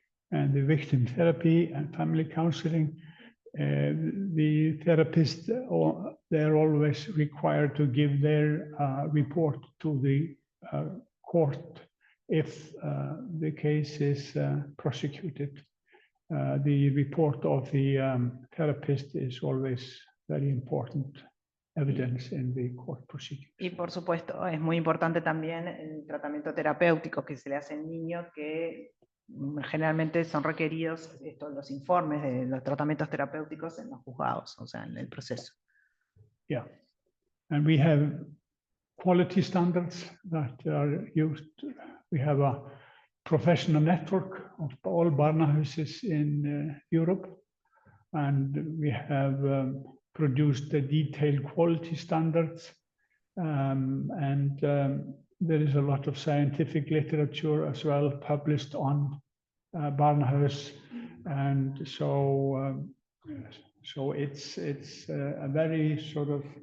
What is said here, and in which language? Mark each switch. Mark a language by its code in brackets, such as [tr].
[en] And the victim therapy and family counseling, the therapists, they're always required to give their report to the court if the case is prosecuted. The report of the therapist is always very important evidence in the court proceedings. [es] Y por supuesto es muy importante también el tratamiento terapéutico que se le hace al niño, que generalmente son requeridos los informes de los tratamientos terapéuticos en los juzgados, o sea, en el proceso. [en] Yeah, and we have quality standards that are used. We have a professional network of all Barnahuses in Europe, and we have produced the detailed quality standards, and there is a lot of scientific literature as well published on Barnahus, and so it's a very sort of